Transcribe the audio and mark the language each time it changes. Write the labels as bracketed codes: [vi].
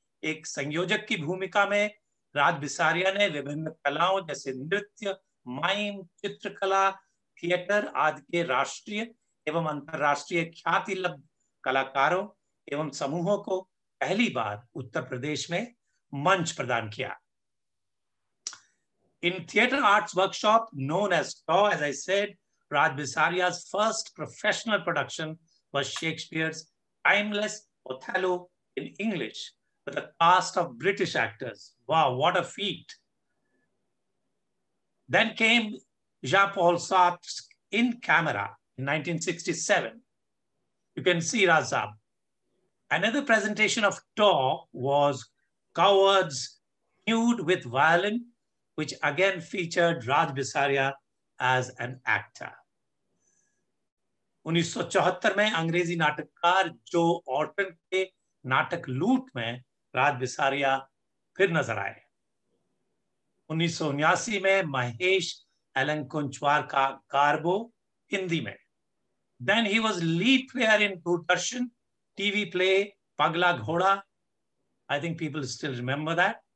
[hi] एक संयोजक की भूमिका में राज बिसारिया ने विभिन्न कलाओं जैसे नृत्य, माइम, चित्रकला, थिएटर आदि के राष्ट्रीय एवं अंतर्राष्ट्रीय ख्याति लब्ध कलाकारों एवं समूहों को पहली बार उत्तर प्रदेश में मंच प्रदान किया। [en] In theater arts workshop known as TAW, as I said, Raj Bisaria's first professional production was Shakespeare's timeless Othello in English with a cast of British actors. Wow, what a feat. Then came Jean-Paul Sartre's In Camera in 1967. You can see Raj Saab. Another presentation of TAW was Coward's Nude with Violin, which again featured Raj Bisaria as an actor. [hi] 1974 में अंग्रेजी नाटककार जो Orton के नाटक लूट में राज बिसारिया फिर नजर आए। 1979 में महेश एलंकुंचवार का गार्बो हिंदी में। [en] Then he was lead player in Doordarshan TV play Pagla Ghoda. I think people still remember that.